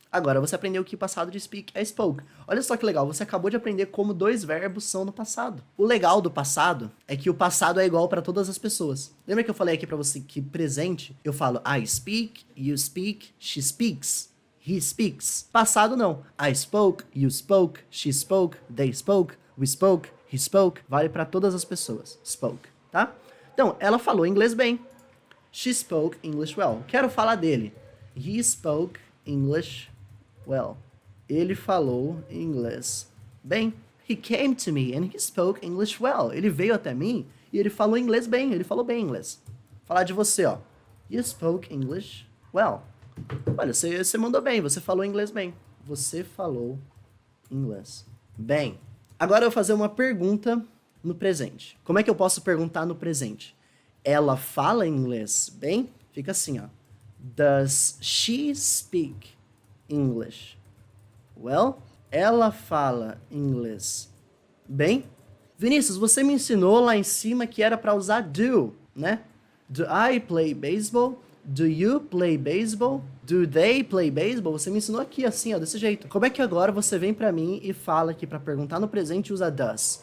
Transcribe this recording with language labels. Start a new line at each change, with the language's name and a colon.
Portuguese: Agora você aprendeu que o passado de speak é spoke. Olha só que legal, você acabou de aprender como dois verbos são no passado. O legal do passado é que o passado é igual para todas as pessoas. Lembra que eu falei aqui para você que presente, eu falo
English: I speak, you speak, she speaks. He speaks.
Portuguese: Passado não.
English: I spoke, you spoke, she spoke, they spoke, we spoke, he spoke.
Portuguese: Vale para todas as pessoas. Spoke, tá? Então, ela falou inglês bem.
English: She spoke English well.
Portuguese: Quero falar dele.
English: He spoke English well.
Portuguese: Ele falou inglês bem.
English: He came to me and he spoke English well.
Portuguese: Ele veio até mim e ele falou inglês bem. Ele falou bem inglês. Falar de você, ó.
English: You spoke English well.
Portuguese: Olha, você mandou bem, você falou inglês bem. Você falou inglês bem. Agora eu vou fazer uma pergunta no presente. Como é que eu posso perguntar no presente? Ela fala inglês bem? Fica assim, ó.
English: Does she speak English well?
Portuguese: Ela fala inglês bem? Vinícius, você me ensinou lá em cima que era para usar do, né?
English: Do I play baseball? Do you play baseball? Do they play baseball?
Portuguese: Você me ensinou aqui assim, ó, desse jeito. Como é que agora você vem pra mim e fala que pra perguntar no presente usa does?